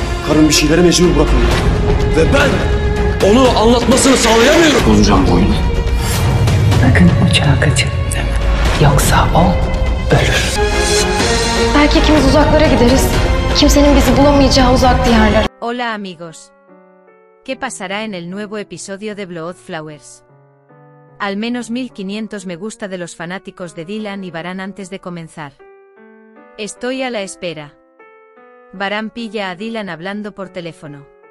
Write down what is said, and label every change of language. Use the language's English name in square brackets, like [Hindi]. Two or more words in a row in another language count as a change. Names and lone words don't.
[Turkish] Karım bir şeylere mecbur bırakılıyor. Ve ben onu anlatmasını sağlayamıyorum. Bozacağım bu oyunu. Sakın uçağa kaçın deme. Yoksa o ölür. Belki ikimiz uzaklara gideriz. Kimsenin bizi bulamayacağı uzak diyarlara. [Spanish] Hola amigos. ¿Qué pasará en el nuevo episodio de Blood Flowers? Al menos 1500 me gusta de los fanáticos de Dylan y Baran antes de comenzar. Estoy a la espera. Baran pilla a Dylan hablando por teléfono.